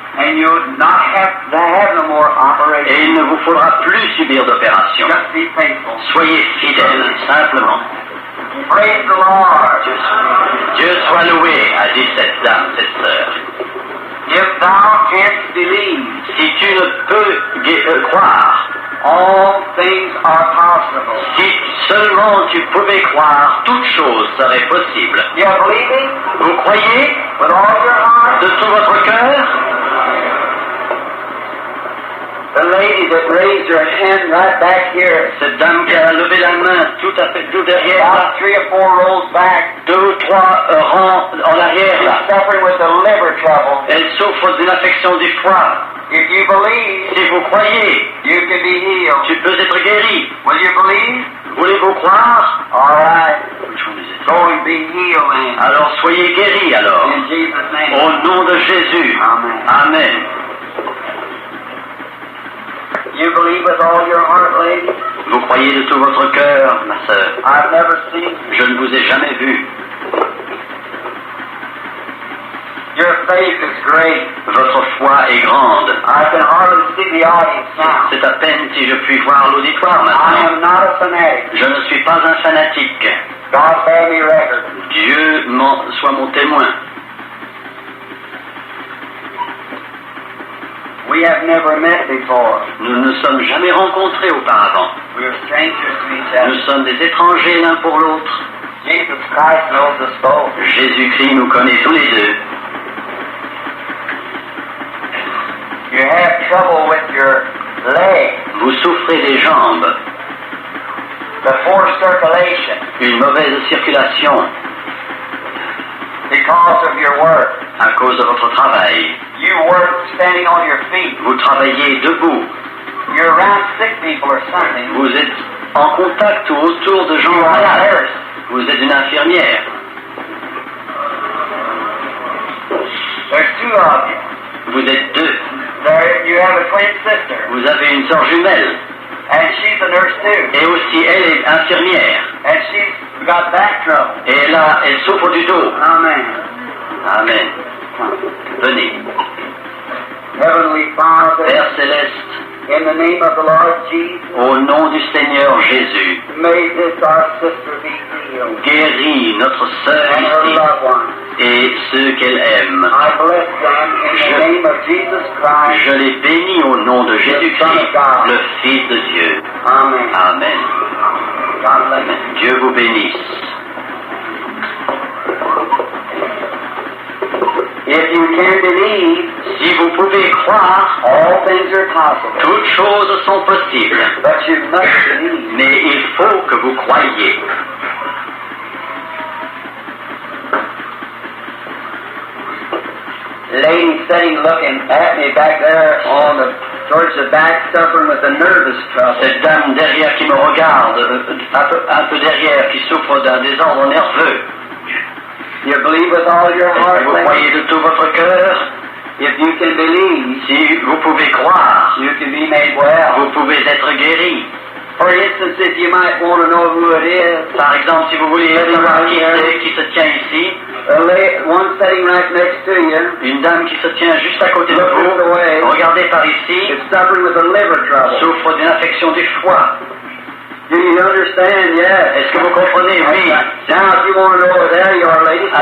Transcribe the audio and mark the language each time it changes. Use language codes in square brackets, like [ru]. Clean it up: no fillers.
[en] and you'll not have to have no more operation. [fr] et il ne vous faudra plus subir d'opération. [en] Just be faithful. [fr] Soyez fidèles, simplement. [en] Praise the Lord. [fr] Dieu soit loué, a dit cette dame, cette sœur. [en] If thou canst believe, [fr] Si tu ne peux croire, [en] all things are possible. [fr] si seulement tu pouvais croire, toute chose serait possible. [en] You're believing [fr] Vous croyez [en] with all your heart? [fr] de tout votre cœur? [en] The lady that raised her hand right back here. [fr] Cette dame qui a levé la main tout à fait tout derrière là, [en] About 3 or 4 rows back. [fr] 2 ou 3 rangs en arrière là. [en] She's suffering with the liver trouble. [fr] Elle souffre d'une affection du foie. [en] If you believe, [fr] Si vous croyez, [en] you can be healed. [fr] tu peux être guéri. [en] Will you believe? [fr] Voulez-vous croire? [en] All right. Go and be healed then. [fr] Alors soyez guéris alors. [en] In Jesus' name. [fr] Au nom de Jésus. [en] Amen. [fr] Amen. [en] You believe with all your heart, lady? [fr] Vous croyez de tout votre cœur, ma sœur. [en] I've never seen. [fr] Je ne vous ai jamais vu. [en] Your faith is great. [fr] Votre foi est grande. [en] I can hardly see the audience now. [fr] C'est à peine si je puis voir l'auditoire [en] I [fr] maintenant. [en] am not a fanatic. [fr] Je ne suis pas un fanatique. [en] God bear me record. [fr] Dieu soit mon témoin. [en] We have never met before. [fr] Nous ne nous sommes jamais rencontrés auparavant. [en] We are strangers to each [fr] Nous [en] other. [fr] sommes des étrangers l'un pour l'autre. [en] Jesus Christ knows us both. [fr] Jésus-Christ nous connaît tous les deux. [en] You have trouble with your leg, [fr] Vous souffrez des jambes, [en] the poor circulation, [fr] une mauvaise circulation [en] because of your work. [fr] à cause de votre travail. [en] You work standing on your feet. [fr] Vous travaillez debout. [en] You're around sick people or something. [fr] Vous êtes en contact ou autour de gens [en] You are a [fr] malades. [en] nurse. [fr] Vous êtes une infirmière. [en] There's 2 of you. [fr] Vous êtes 2. [en] There, you have a twin sister, [fr] Vous avez une sœur jumelle. [en] and she's a nurse too. [fr] Et aussi, elle est infirmière. [en] And she's got back trouble. [fr] Et elle souffre du dos. [en] Amen. [fr] Amen. Venez. [en] Heavenly Father, [fr] Père Céleste, [en] in the name of the Lord Jesus, [fr] au nom du Seigneur Jésus, [en] may this our sister be healed. [fr] guéris notre sœur [en] And her [fr] ici [en] loved ones. [fr] et ceux qu'elle aime. [en] I bless them in the name of Jesus Christ. [fr] Je les bénis au nom de Jésus-Christ, le Fils de Dieu. [en] Amen. [fr] Amen. [en] God bless you. [fr] Dieu vous bénisse. [en] If you can believe, [fr] Si vous pouvez croire, [en] all things are possible. [fr] toutes choses sont possibles. [en] But you must believe. [fr] Mais il faut que vous croyiez. [en] Lady sitting looking at me back there towards the back, suffering with a nervous trouble. [fr] Cette dame derrière qui me regarde, un peu derrière, qui souffre d'un désordre nerveux. [en] You believe with all your [fr] Est-ce [en] heart, [fr] que vous [en] lady? [fr] croyez de tout votre cœur? [en] If you can believe, [fr] Si vous pouvez croire, [en] you can be made well. [fr] vous pouvez être guéri. [en] For instance, if you might want to know who it is, [fr] Par exemple, si vous voulez savoir qui c'est qui se tient ici, [en] one sitting right next to you [fr] une dame qui se tient juste à côté de vous, regardez par ici, [en] is suffering with a liver trouble. [fr] souffre d'une affection du foie. [en] Do you understand? Yes. [fr] Est-ce que vous comprenez? Oui. [en] Now, if you want to know where there you are, ladies, sit